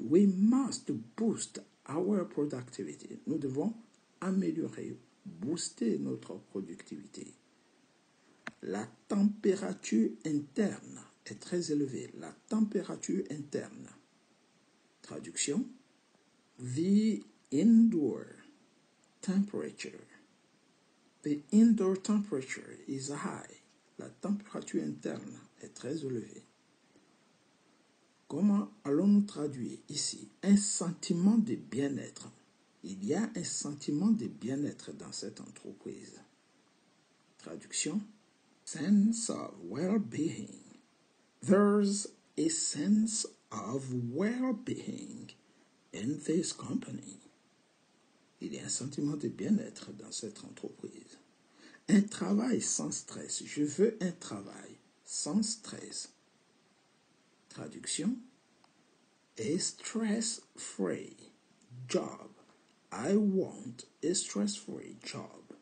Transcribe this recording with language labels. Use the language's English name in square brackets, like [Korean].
[English] We must boost our productivity. [French] Nous devons améliorer, booster notre productivité. La température interne est très élevée. La température interne. Traduction. [English] The indoor temperature. The indoor temperature is high. [French] La température interne est très élevée. Comment allons-nous traduire ici un sentiment de bien-être? Il y a un sentiment de bien-être dans cette entreprise. Traduction. [English] Sense of well-being. There's a sense of well-being in this company. [French] Il y a un sentiment de bien-être dans cette entreprise. Un travail sans stress. Je veux un travail sans stress. Traduction. [English] A stress-free job. I want a stress-free job.